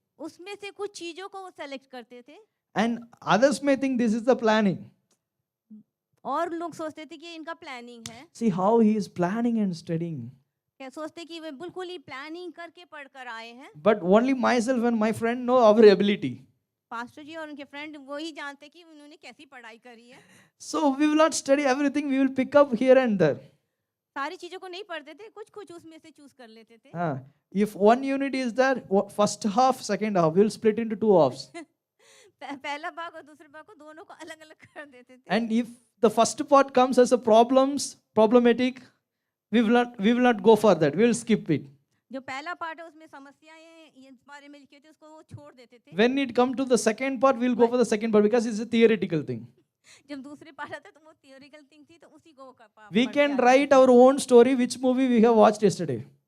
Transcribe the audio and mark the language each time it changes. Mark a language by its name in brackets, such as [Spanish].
[Hindi] उसमें से कुछ चीजों को वो सेलेक्ट करते थे। [English] And others may think this is the planning. [Hindi] और लोग सोचते थे कि इनका प्लानिंग है। [English] See how he is planning and studying. [Hindi] क्या सोचते कि वे बिल्कुल ही प्लानिंग करके पढ़कर आए हैं। [English] But only myself and my friend know our ability. [Hindi] Pastor जी और उनके फ्रेंड वो ही जानते कि उन्होंने कैसी पढ़ाई करी है। [English] So we will not study everything. We will pick up here and there. [Hindi] सारी चीजों को नहीं पढ़ते थे, कुछ उसमें से चूज कर लेते थे। [English] If one unit is there, first half, second half, we will split into two halves. [Hindi] पहला भाग और दूसरे भाग को दोनों को अलग-अलग कर देते थे। [English] And if the first part comes as a problematic, we will not go for that. We will skip it. [Hindi] जो पहला पार्ट है उसमें समस्याएं इस बारे में लिखी होती है, उसको वो छोड़ देते थे। [English] When it come to the second part, we will go for the second part because it's a theoretical thing. [Hindi] जब दूसरे पार्ट आता तो वो थियोरिकल थिंग थी, तो उसी को [English] We can write our own story, which movie we have watched yesterday.